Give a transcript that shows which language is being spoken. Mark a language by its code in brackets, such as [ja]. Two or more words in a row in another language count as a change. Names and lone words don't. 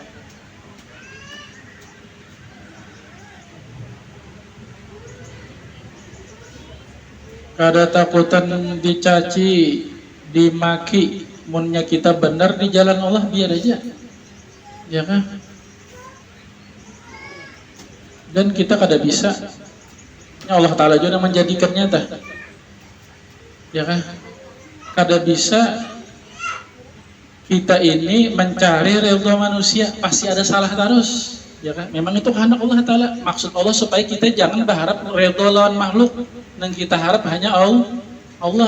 [bjn] Kada takutan dicaci, dimaki, munnya kita benar di jalan Allah biar aja, ya kan? Dan kita kada bisa, [id] ya Allah Ta'ala juga menjadikannya dah, ya kan? [bjn] Kada bisa kita ini mencari ridha manusia, pasti ada salah terus, ya kan? [id] Memang itu kehendak Allah Ta'ala, maksud Allah supaya kita jangan berharap ridha lawan makhluk, dan kita harap hanya Allah.